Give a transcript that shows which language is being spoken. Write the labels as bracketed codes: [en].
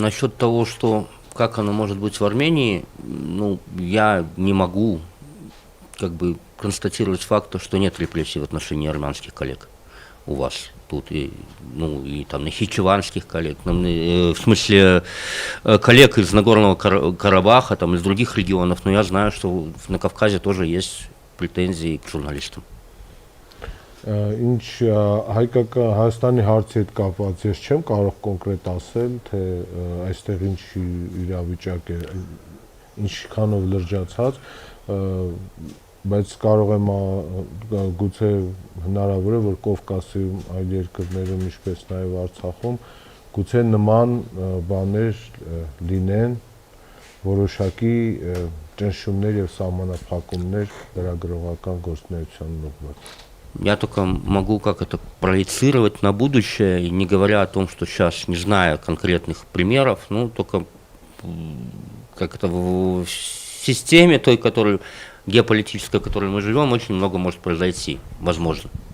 [ru] Насчет того, что как оно может быть в Армении, ну, я не могу как бы констатировать факт, что нет репрессий в отношении армянских коллег у вас тут, и, ну, и там нахичеванских коллег, в смысле коллег из Нагорного Карабаха, там, из других регионов, но я знаю, что на Кавказе тоже есть претензии к журналистам. [hy] Ինչ հայկական Հայաստանի հարցի հետ կապված ես չեմ կարող կոնկրետ ասել, թե այստեղ ինչ իրավիճակ է, ինչքանով լրջացած, բայց կարող եմ գուցե հնարավոր է, որ Կովկասում, այլ երկրներում, ինչպես նաև Արցախում, գուցե նման բաներ լինեն, որոշակի ճնշումներ եւ սահմանափակումներ լրագրողական գործունեության ուղղված. [ru] Я только могу как это проецировать на будущее, не говоря о том, что сейчас не знаю конкретных примеров, ну только как это в системе той, геополитической, в которой мы живем, очень много может произойти, возможно.